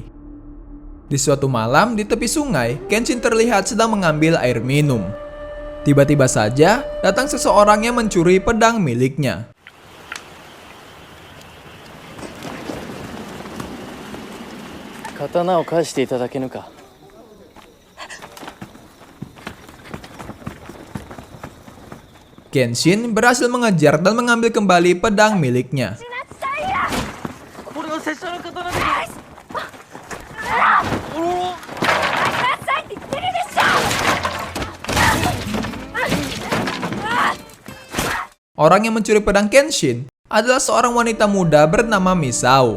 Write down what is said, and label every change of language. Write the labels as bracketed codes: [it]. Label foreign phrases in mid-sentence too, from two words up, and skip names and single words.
[id] Di suatu malam di tepi sungai, Kenshin terlihat sedang mengambil air minum. Tiba-tiba saja datang seseorang yang mencuri pedang miliknya. [ja] Katanaを返していただけぬか。 [id] Kenshin berhasil mengejar dan mengambil kembali pedang miliknya. Orang yang mencuri pedang Kenshin adalah seorang wanita muda bernama Misao.